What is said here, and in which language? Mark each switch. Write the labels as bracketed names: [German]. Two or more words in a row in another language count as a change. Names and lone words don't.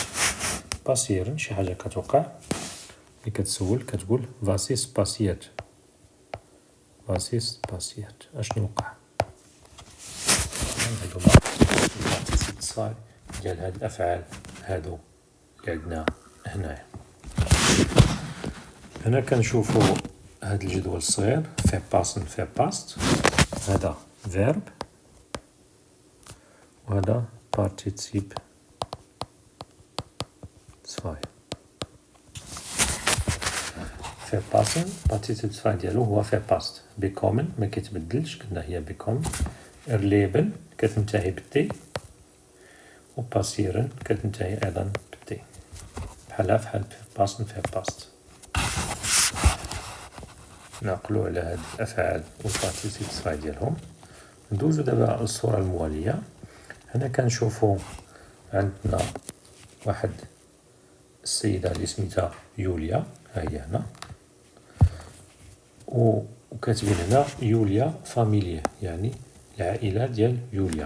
[German] passieren [Arabic] شي حاجة كتوقع، ملي كتسول كتقول [German] was ist passiert، was ist passiert، [Arabic] أشنو وقع. هادو هما البارتيسيب الصغار ديال هاد الأفعال هادو اللي عندنا هنايا. هنا كنشوفو هاد الجدول الصغير [German] verpassen verpasst، [Arabic] هذا verb وهذا partizip 2. [German] verpassen partizip 2 [Arabic] ديالو هو [German] verpasst. [Arabic] bekommen ما كيتبدلش، قلنا هي bekommen. erleben كتنتهي بالتي، و passieren كتنتهي أيضا بالتي، بحال [German] verpassen verpasst. [Arabic] نعقلو على هاد الأفعال والبارتيسيب 2 ديالهم. ندوزو دابا للصورة الموالية. هنا كنشوفو عندنا واحد السيدة اللي سميتها يوليا، ها هي هنا، وكاتبين هنا يوليا فاميليه، يعني العائلة ديال يوليا.